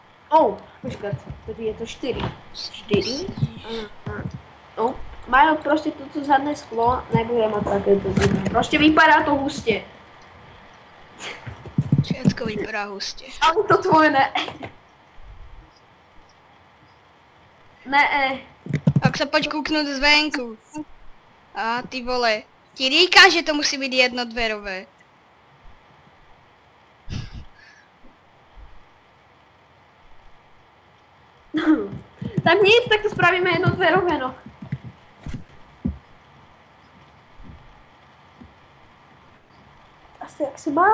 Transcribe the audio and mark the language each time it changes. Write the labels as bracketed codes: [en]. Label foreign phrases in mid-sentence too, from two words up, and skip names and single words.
[cs] Počkat, tady je to 4. 4. No, [sk] majú proste toto zadné sklo, nebude mať takéto zimné. [cs] Proste vypadá to hustě. [sk] Všetko [cs] vypadá hustě. Ale to tvoje ne. Ne. [sk] Tak sa poď kúknúť zvenku. [cs] A ty vole, ti říká, že to musí [sk] byť jednodverové. Tak nic, tak to spravíme jednodverové, no. [cs] Asi jak se mám?